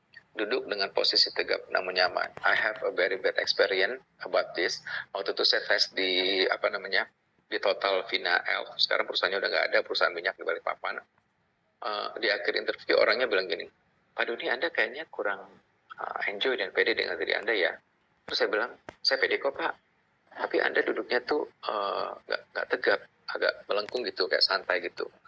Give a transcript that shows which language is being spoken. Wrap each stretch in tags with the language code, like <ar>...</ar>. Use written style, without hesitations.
<id>Duduk dengan posisi tegap namun nyaman.</id> <en>I have a very bad experience about this.</en> <id>Waktu itu saya tes di di Total Vina Elf. Sekarang perusahaannya udah nggak ada, perusahaan minyak di Balikpapan. Di akhir interview orangnya bilang gini, Pak Doni, Anda kayaknya kurang enjoy dan pede dengan diri Anda ya. Terus saya bilang, saya pede kok Pak, tapi Anda duduknya tuh nggak tegap, agak melengkung gitu, kayak santai gitu.</id>